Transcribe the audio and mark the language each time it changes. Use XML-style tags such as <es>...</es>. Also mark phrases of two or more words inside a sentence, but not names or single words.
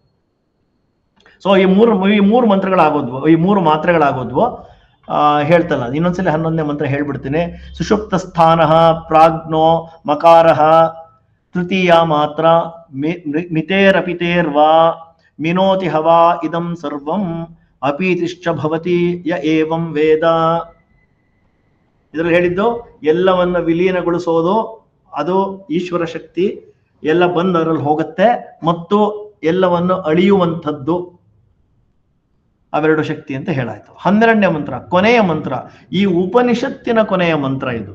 <kn>ಸೊ ಈ ಮೂರು ಮಂತ್ರಗಳಾಗೋದ್ವು, ಈ ಮೂರು ಮಾತ್ರೆಗಳಾಗೋದ್ವು. ಹೇಳ್ತಲ್ಲ ಇನ್ನೊಂದ್ಸಲಿ 11ನೇ ಮಂತ್ರ ಹೇಳ್ಬಿಡ್ತೀನಿ.</kn> <sa>ಸುಷುಪ್ತ ಸ್ಥಾನ ಪ್ರಾಜ್ಞೋ ಮಕಾರ ತೃತೀಯ ಮಾತ್ರ ಮಿತೇರಪಿತೇರ್ವಾ ಮಿನೋತಿ ಹವಾ ಇದಂ ಸರ್ವಂ ಅಪೀತಿಶ್ಚ ಭವತಿ ಯ ಏವಂ ವೇದ.</sa> <kn>ಇದ್ರಲ್ಲಿ ಹೇಳಿದ್ದು ಎಲ್ಲವನ್ನ ವಿಲೀನಗೊಳಿಸೋದು ಅದು ಈಶ್ವರ ಶಕ್ತಿ. ಎಲ್ಲ ಬಂದು ಅದರಲ್ಲಿ ಹೋಗುತ್ತೆ ಮತ್ತು ಎಲ್ಲವನ್ನು ಅಳಿಯುವಂಥದ್ದು ಅವೆರಡು ಶಕ್ತಿ ಅಂತ ಹೇಳಾಯ್ತು. 12ನೇ ಮಂತ್ರ ಕೊನೆಯ ಮಂತ್ರ, ಈ ಉಪನಿಷತ್ತಿನ ಕೊನೆಯ ಮಂತ್ರ ಇದು.</kn>